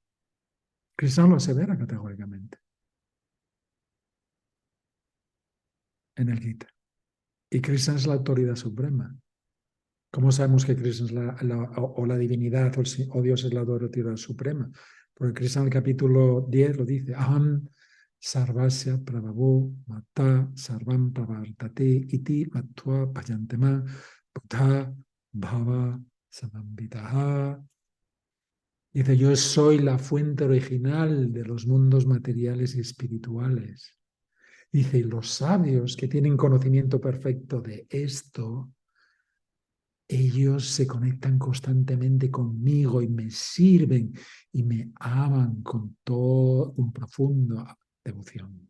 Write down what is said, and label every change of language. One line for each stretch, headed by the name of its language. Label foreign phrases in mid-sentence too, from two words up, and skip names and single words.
Spanish: Krishna lo asevera categóricamente en el Gita. Y Krishna es la autoridad suprema. ¿Cómo sabemos que Krishna es la divinidad o Dios es la autoridad suprema? Porque Krishna en el capítulo 10 lo dice,
Sanskrit: अहं सर्वस्य प्रभवो मत्तः सर्वं प्रवर्तते इति मत्वा भजन्ते मां बुधा भावसमन्विताः.
Spanish: Dice, yo soy la fuente original de los mundos materiales y espirituales. Dice, y los sabios que tienen conocimiento perfecto de esto, ellos se conectan constantemente conmigo y me sirven y me aman con todo un profundo devoción.